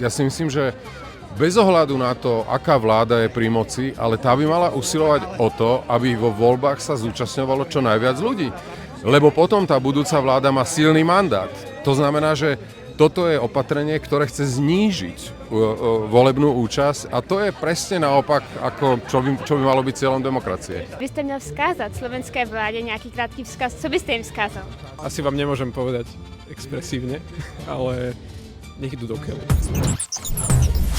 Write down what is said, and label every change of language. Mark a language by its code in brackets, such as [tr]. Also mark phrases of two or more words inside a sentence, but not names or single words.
[sk] Ja si myslím, že bez ohľadu na to, aká vláda je pri moci, ale tá by mala usilovať o to, aby vo voľbách sa zúčastňovalo čo najviac ľudí. Lebo potom tá budúca vláda má silný mandát. To znamená, že toto je opatrenie, ktoré chce znížiť volebnú účasť a to je presne naopak, ako čo by malo byť cieľom demokracie. [cs] Vy jste měl vzkázat slovenské vládě nějaký krátký vzkaz. Co byste jim vzkázal? [sk] Asi vám nemôžem povedať expresívne, ale nech idú do keľu.